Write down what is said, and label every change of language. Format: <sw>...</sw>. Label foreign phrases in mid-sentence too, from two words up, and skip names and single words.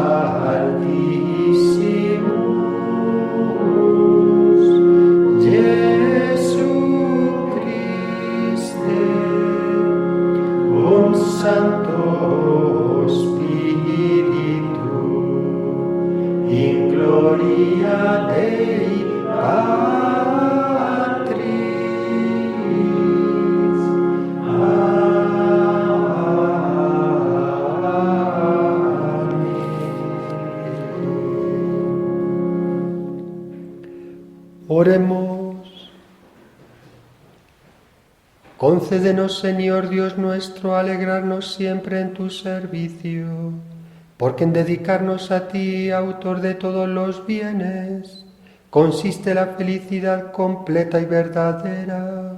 <la>Altissimus, Jesu Christe, cum Sancto Spiritu, in gloria Dei Patris.</la> <es>Amen. Oremos. Concédenos, Señor Dios nuestro, alegrarnos siempre en tu servicio, porque en dedicarnos a ti, autor de todos los bienes, consiste la felicidad completa y verdadera.</es>